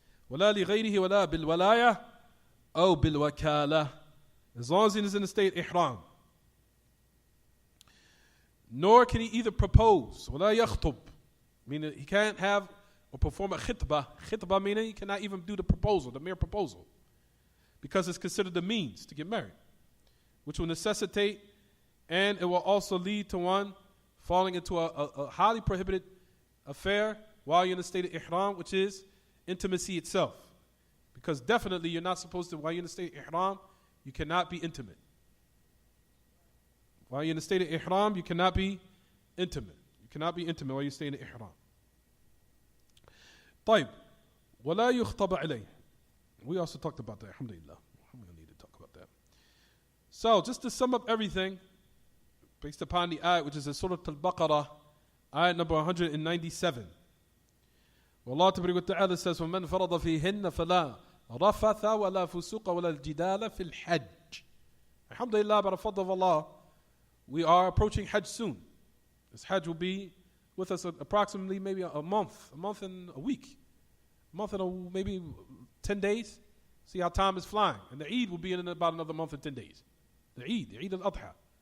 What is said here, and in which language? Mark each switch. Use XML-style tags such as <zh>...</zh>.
<ar>ولا لغيره ولا بالولاية أو بالوكالة.</ar> <en>As long as he is in the state ihram. Nor can he either propose</en> <ar>ولا يخطب,</ar> <en>meaning he can't have or perform a khitbah. Khitbah meaning he cannot even do the proposal, the mere proposal, because it's considered the means to get married, which will necessitate and it will also lead to one falling into a highly prohibited affair while you're in the state of ihram, which is intimacy itself. Because definitely you're not supposed to, while you're in the state of ihram, you cannot be intimate. While you're in the state of ihram, you cannot be intimate. You cannot be intimate while you stay in the ihram.</en> <ar>طيب. ولا يخطب عليه.</ar> <en>We also talked about that. Alhamdulillah. I'm going to need to talk about that. So, just to sum up everything, based upon the ayat, which is in Surah Al-Baqarah, ayat number 197. Allah Ta'ala says,</en> <ar>وَمَنْ فَرَضَ فِيهِنَّ فَلَا رَفَثَ وَلَا فُسُوقَ وَلَا الْجِدَالَ فِي الْحَجِّ.</ar> <en>Alhamdulillah, by the fadl of Allah, we are approaching Hajj soon. This Hajj will be with us approximately maybe a month and a week. A month and maybe 10 days. See how time is flying. And the Eid will be in about another month and 10 days. The Eid al-Adha.</en>